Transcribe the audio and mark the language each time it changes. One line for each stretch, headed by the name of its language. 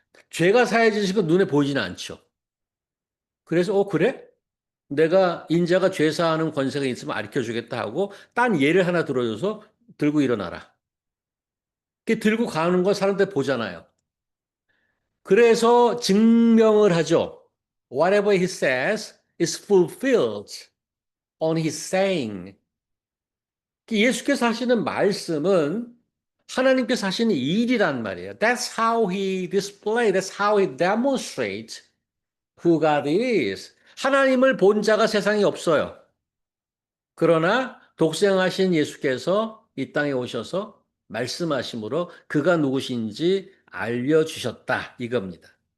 Korean: 죄가 사해지시고 눈에 보이지는 않죠. 그래서 그래? 내가 인자가 죄 사하는 권세가 있으면 가르쳐 주겠다 하고 딴 예를 하나 들어줘서 들고 일어나라. 그 들고 가는 걸 사람들 보잖아요. 그래서 증명을 하죠.
English: Whatever he says is fulfilled on his saying.
Korean: 예수께서 하시는 말씀은 하나님께서 하시는 일이란 말이에요.
English: That's how he display, that's how he demonstrates who God is.
Korean: 하나님을 본 자가 세상에 없어요. 그러나 독생하신 예수께서 이 땅에 오셔서 말씀하심으로 그가 누구신지 알려주셨다. 이겁니다.